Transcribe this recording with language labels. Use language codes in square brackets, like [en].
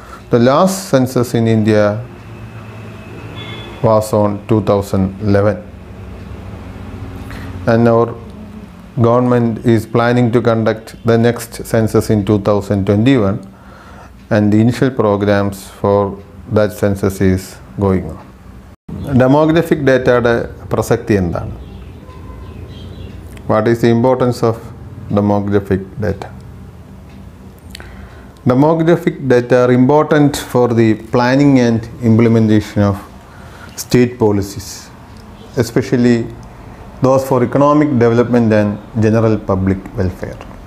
[en] The last census in India was on 2011, and our government is planning to conduct the next census in 2021, and the initial programs for that census is going on. [ml] Demographic ഡേറ്റയുടെ പ്രസക്തി എന്താണ്? [en] What is the importance of demographic data? Demographic data are important for the planning and implementation of state policies, especially those for economic development and general public welfare.